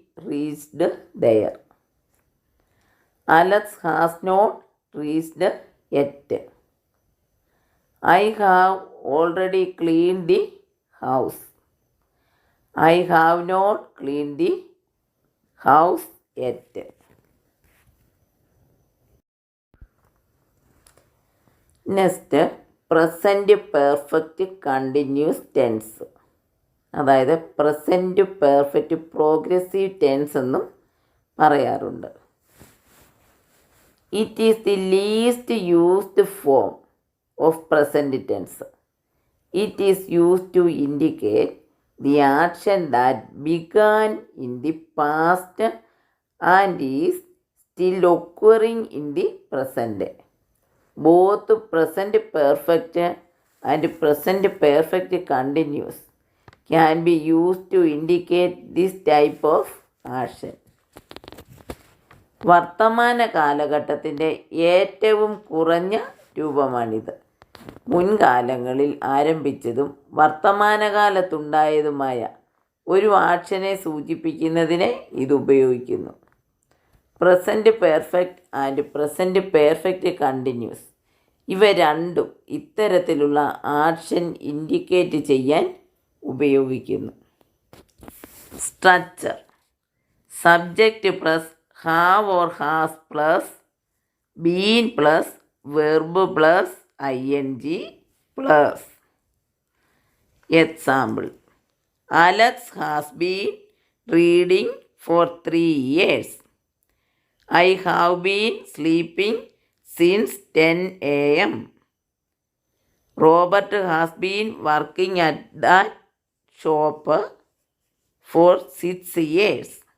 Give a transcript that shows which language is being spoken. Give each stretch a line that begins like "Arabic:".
English: reached there. Alex has not reached yet. I have already cleaned the house. I have not cleaned the house yet. Next present perfect continuous tense,
Malayalam: അതായത്
English: present perfect progressive tense
Malayalam: എന്നും പറയാറുണ്ട്.
English: It is the least used form of present tense. It is used to indicate the action that began in the past and is still occurring in the present. Both present perfect and present perfect continuous can be used to indicate this type of action.
Malayalam: വർത്തമാന കാലഘട്ടത്തിൻ്റെ ഏറ്റവും കുറഞ്ഞ രൂപമാണിത്. മുൻകാലങ്ങളിൽ ആരംഭിച്ചതും വർത്തമാനകാലത്തുണ്ടായതുമായ ഒരു ആക്ഷനെ സൂചിപ്പിക്കുന്നതിന് ഇത് ഉപയോഗിക്കുന്നു.
English: present perfect and present perfect continuous
Malayalam: ഇവ രണ്ടും ഇത്തരത്തിലുള്ള
English: action indicate
Malayalam: ചെയ്യാൻ ഉപയോഗിക്കുന്നു.
English: Structure: subject plus have or has plus been plus verb plus ING plus. Example: Alex has been reading for 3 years. I have been sleeping since 10 a.m. Robert has been working at that shop for 6 years.